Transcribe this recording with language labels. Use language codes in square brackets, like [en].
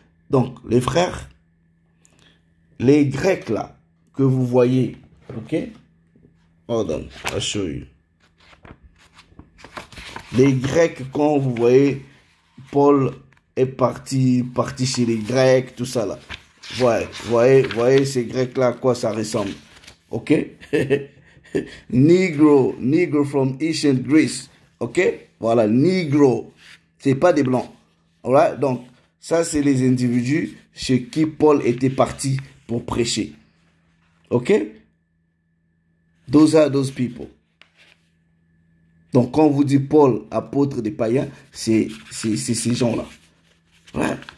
[fr] Donc, les frères, les Grecs, là, que vous voyez, ok? [en] Hold on, I'll show you. [fr] Les Grecs, quand vous voyez... Paul est parti chez les Grecs, tout ça là. Voyez ces Grecs-là, à quoi ça ressemble. Ok? [en] Negro from ancient Greece. [fr] Ok? Voilà, Negro. C'est pas des Blancs. Alright? Donc, ça, c'est les individus chez qui Paul était parti pour prêcher. Ok? [en] Those are those people. [fr] Donc, quand on vous dit Paul, apôtre des païens, c'est ces gens-là. Ouais.